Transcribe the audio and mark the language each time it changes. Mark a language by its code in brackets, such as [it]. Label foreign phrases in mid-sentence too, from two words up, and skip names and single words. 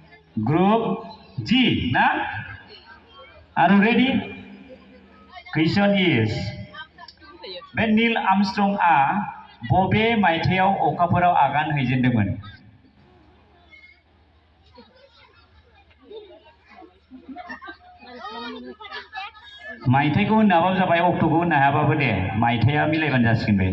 [en] Group G na? Are you ready? Question is [brx] बे नील आर्मस्ट्रंगआ बबे मायथाइयाव अखाफोराव आगान हैजेनदोंमोन? मायथाइखौ होननो हाबाबो जाबाय, अक्ट'खौ होननो हायाबाबो दे, मायथाइया मिलायबानो जासिगोन बे।